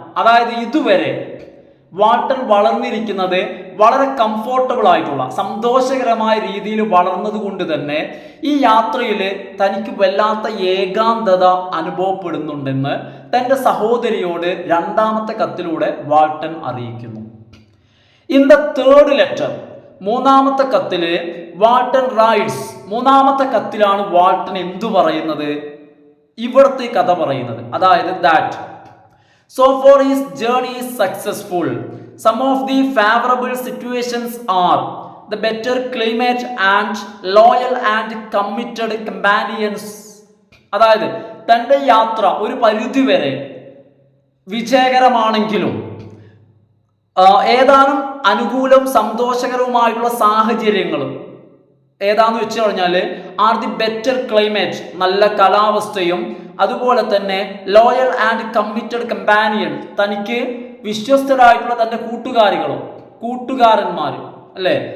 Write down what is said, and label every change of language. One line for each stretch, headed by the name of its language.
Malayalam: അതായത് ഇതുവരെ വാൾട്ടൺ വളർന്നിരിക്കുന്നത് വളരെ കംഫോർട്ടബിൾ ആയിട്ടുള്ള സന്തോഷകരമായ രീതിയിൽ വളർന്നത് കൊണ്ട് തന്നെ ഈ യാത്രയിൽ തനിക്ക് വല്ലാത്ത ഏകാന്തത അനുഭവപ്പെടുന്നുണ്ടെന്ന് തൻ്റെ സഹോദരിയോട് രണ്ടാമത്തെ കത്തിലൂടെ വാൾട്ടൺ അറിയിക്കുന്നു.
English: in the third letter,
Malayalam: മൂന്നാമത്തെ കത്തില്
English: Walton writes,
Malayalam: മൂന്നാമത്തെ കത്തിലാണ് വാൾട്ടൺ എന്തു പറയുന്നത്? ഇവിടുത്തെ കഥ പറയുന്നത്.
English: അതായത് that so far his journey is successful. Some of the favorable situations are the better climate and loyal and committed companions.
Malayalam: അതായത് തൻ്റെ യാത്ര ഒരു പരിധിവരെ വിജയകരമാണെങ്കിലും ഏതാനും അനുകൂലവും സന്തോഷകരവുമായിട്ടുള്ള സാഹചര്യങ്ങളും ഏതാന്ന് വെച്ച് കഴിഞ്ഞാൽ
English: are the better climate,
Malayalam: നല്ല കാലാവസ്ഥയും അതുപോലെ തന്നെ
English: loyal and committed companion,
Malayalam: തനിക്ക് വിശ്വസ്തരായിട്ടുള്ള തൻ്റെ കൂട്ടുകാരന്മാർ അല്ലേ.